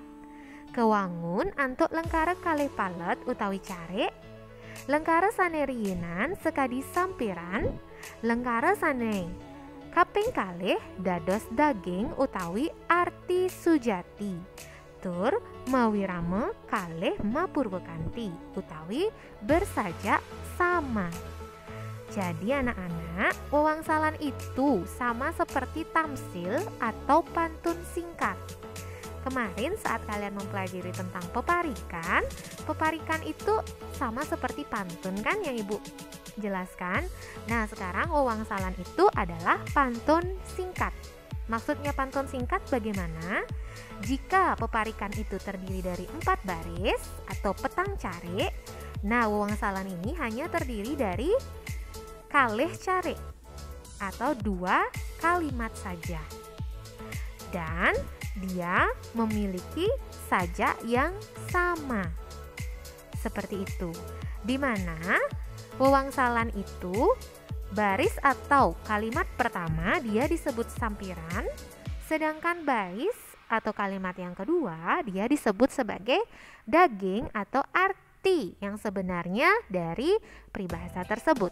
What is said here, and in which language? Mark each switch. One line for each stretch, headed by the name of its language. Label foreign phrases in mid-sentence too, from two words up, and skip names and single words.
Balinese: Kewangun antuk lengkara kalih palet utawi carik, lengkara sane riyinan sekadi sampiran, lengkara sane kaping kalih dados daging utawi arti sujati, tur mawirama kalih mapurwakanti utawi bersajak sama.
Indonesian: Jadi anak-anak, wewangsalan itu sama seperti tamsil atau pantun singkat. Kemarin saat kalian mempelajari tentang peparikan, peparikan itu sama seperti pantun kan yang Ibu jelaskan. Nah sekarang wewangsalan itu adalah pantun singkat. Maksudnya pantun singkat bagaimana? Jika peparikan itu terdiri dari 4 baris atau
Balinese: petang carik,
Indonesian: nah wewangsalan ini hanya terdiri dari
Balinese: kalih carik
Indonesian: atau 2 kalimat saja. Dan dia memiliki sajak yang sama. Seperti itu. Di mana wewangsalan itu baris atau kalimat pertama dia disebut sampiran, sedangkan baris atau kalimat yang kedua dia disebut sebagai daging atau arti yang sebenarnya dari peribahasa tersebut.